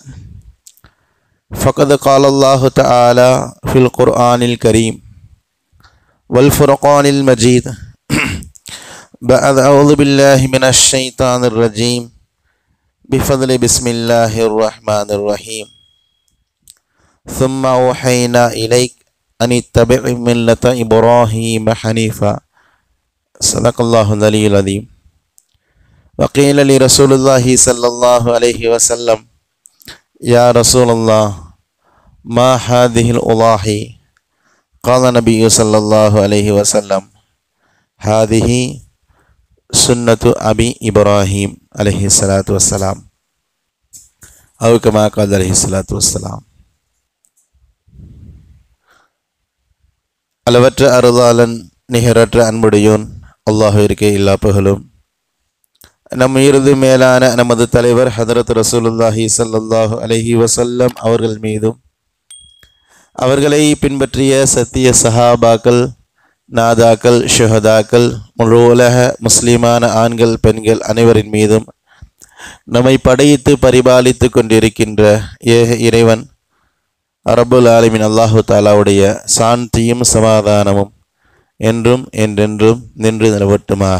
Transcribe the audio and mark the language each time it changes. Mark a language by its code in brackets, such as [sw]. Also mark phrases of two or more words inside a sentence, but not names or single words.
[ar] فقد قال الله تعالى في القرآن الكريم والفرقان المجيد. بعد أعوذ بالله من الشيطان الرجيم. بفضل بسم الله الرحمن الرحيم. ثم أوحينا إليك أن اتبع ملة إبراهيم حنيفا. صدق الله العلي العظيم. وقيل لرسول الله صلى الله عليه وسلم يا رسول الله ما هذه الأضاحي؟ قال النبي صلى الله عليه وسلم هذه سنة أبي إبراهيم عليه الصلاة والسلام أو كما قال عليه الصلاة والسلام. [ta] அளவற்ற அருளாளன் நிகரற்ற அன்புடையோன் அல்லாஹ்விற்கே எல்லா புகழும். நம் இறுதி மேலான நமது தலைவர் ஹதரத் [ar] رسول الله صلى الله عليه وسلم [ta] அவர்கள் மீதும் அவர்களை பின்பற்றிய சத்திய சஹாபாக்கள், நாதாக்கள், ஷுஹதாக்கள், முழு உலக முஸ்லிமான ஆண்கள் பெண்கள் அனைவரின் மீதும் நம்மை படைத்து பரிபாலித்து கொண்டிருக்கின்ற ஏக இறைவன் [ar] رب العالمين [ta] அல்லாஹு தஆலாவுடைய சாந்தியும் சமாதானமும் என்றும் என்றென்றும் நின்று நிலவட்டுமாக.